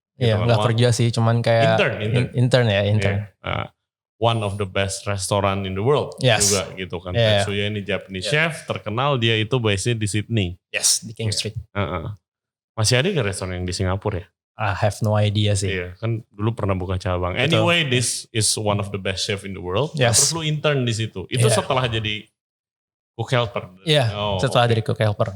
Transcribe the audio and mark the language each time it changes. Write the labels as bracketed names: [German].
[Indonesian] Iya, nggak kerja sih, cuman kayak intern. [English] One of the best restaurant in the world [Indonesian] juga gitu kan. [English] Tetsuya ini Japanese chef, [Indonesian] terkenal, dia itu base-nya di [English] Sydney. [Indonesian] Di King Street. Masih ada gak restoran yang di Singapura ya? [English] I have no idea sih. [Indonesian] Iya, kan dulu pernah buka cabang. [English] Anyway, this is one of the best chef in the world. [Indonesian] Terus lu intern di situ. Itu setelah jadi cook helper. Setelah dari cook helper.